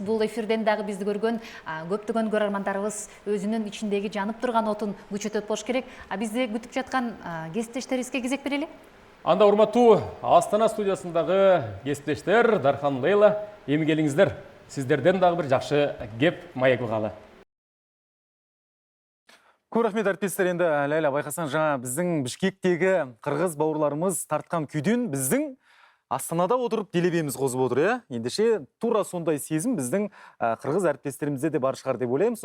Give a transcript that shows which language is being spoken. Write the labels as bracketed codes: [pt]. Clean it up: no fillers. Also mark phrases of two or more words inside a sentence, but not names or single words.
[ky] Бул эфирден дагы бизди көргөн көптөгөн көрөрмандарыбыз өзүнүн ичиндеги жанып турган отун күчөтөт болуш керек. Бизди күтүп жаткан кесиптештерибизге кезек берели. Анда урматтуу Астана студиясындагы кесиптештер Дархан, Лейла, эми келиңиздер. Сиздерден дагы бир жакшы кеп маек угалы. [kk] Көп рахмет әріптестер. Енді Лейла, байқасаң, жаңа біздің Бишкектегі қырғыз бауырларымыз тартқан күйден біздің Астанада отырып делебеміз қозып отыр, иә? Ендеше тура сондай сезім біздің қырғыз әріптестерімізде де бар шығар деп ойлаймын.